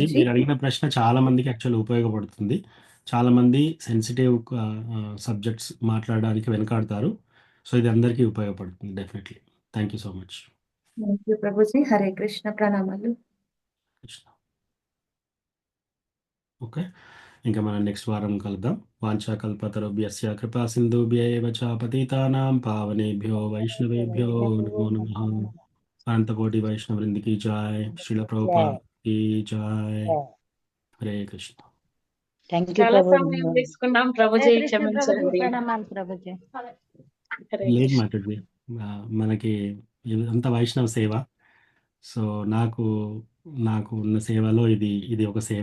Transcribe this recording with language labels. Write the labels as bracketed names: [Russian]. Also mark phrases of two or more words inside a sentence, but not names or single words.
[Telugu] మీరు అడిగిన ప్రశ్న చాలా మందికి యాక్చువల్లీ ఉపయోగపడుతుంది. చాలా మంది [English] sensitive subjects [Telugu] మాట్లాడడానికి వెనకాడతారు. సో ఇది అందరికీ ఉపయోగపడుతుంది డెఫినెట్లీ. [English] thank you so much. thank you [Telugu] ప్రభుజీ. హరే కృష్ణ, ప్రణామాలు. కృష్ణ. ఓకే, ఇంకా మనం నెక్స్ట్ వారం కలుద్దాం. [Sanskrit] वाञ्छाकल्पतरुभ्यस्य कृपा सिन्धुभ्यैव च पतितानां पावनेभ्यो वैष्णवेभ्यो नमो नमः. [Hindi] अनन्तकोटि वैष्णवृन्दि की जय. श्रील प्रभुपाद की जय. [Telugu] హరే కృష్ణ. [English] thank you [Telugu] చాలా ప్రభుజీ. సమయం తీసుకున్నాం ప్రభుజీ, హరే కృష్ణ ప్రభుజీ, క్షమించండి. ప్రణామాలు ప్రభుజీ. హరే లేదు కృష్ణ. మాతాజీ, మనకి అంత వైష్ణవ సేవ. సో నాకు ఉన్న సేవలో ఇది ఒక సేవ.